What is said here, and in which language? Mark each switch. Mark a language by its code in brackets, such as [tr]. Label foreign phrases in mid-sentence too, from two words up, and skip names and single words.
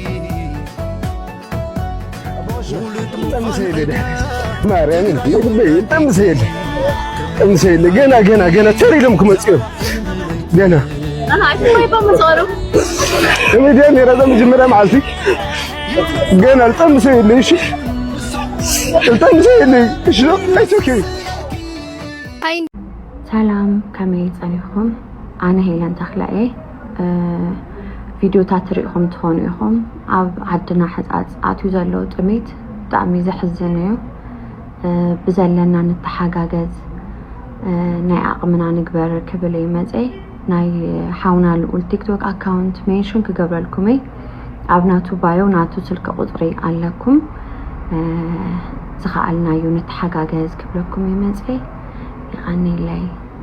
[ti] ገና ተሪለም ኩመጽዮ ገና እምደም የረዘ መጀመሪያ ማልቲ ገና ልጠምሰ የለኝ እሺ ልጠምሰ የለኝ እሺ ነው አይቶኪ ሰላም ከመይ ጸኒኹም ኣነ ሄለን ተኽላኤ ቪድዮታት ትሪኢኹም ትኾኑ ኢኹም ኣብ ዓድና ሕፃፅ ኣትዩ ዘሎ ጥሜት ብጣዕሚ ዘሕዝን እዩ ብዘለና ንተሓጋገዝ ናይ ኣቕምና ንግበር ክብል እዩ መፀ ናይ ሓውና ልኡል ቲክቶክ ኣካውንት ሜንሽን ክገብረልኩም እየ ኣብ ናቱ ባዮ ናቱ ስልኪ ቁፅሪ ኣለኩም ዝኸኣልናዩ ንተሓጋገዝ ክብለኩም እዩ መፀ ይቐኒለይ